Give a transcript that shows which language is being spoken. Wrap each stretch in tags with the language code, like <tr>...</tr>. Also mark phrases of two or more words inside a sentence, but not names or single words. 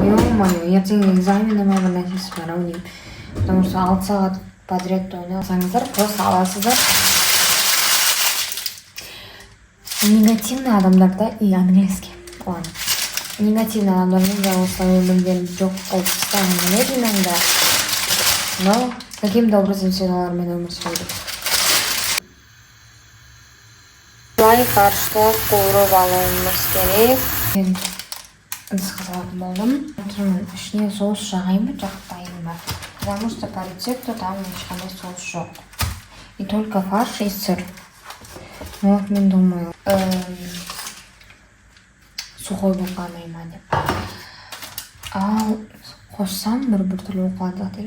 <kk>Ё-моё, ертең экзаменіме бір нәрсесі бар ау деймін.</kk> <ru>Потому что</ru> <kk>6 сағат подряд ойнасаңыздар, просто аласыздар. Негативный адамдарда</kk> <ru>и английский. Ладно.</ru> <kk>Негативный адамдармен да осылай өмірден жоқ болып тастағым келеді иногда.</kk> <ru>Но каким-то образом</ru> <kk>сен олармен өмір сүреді. Былай фаршты қуырып алуымыз керек. Мен ыдыс қазатын болдым. Ішіне соус жағайын ба, жақпайын ба?</kk> <ru>Потому что по рецепту там</ru> <kk>ешқандай соус жоқ.</kk> <ru>И только фарш и сыр. Ну вот</ru> <kk>мен</kk> <ru>думаю, сухой</ru> <kk>болғаны ма деп. Ал қоссам бір түрлі оқылады.</kk>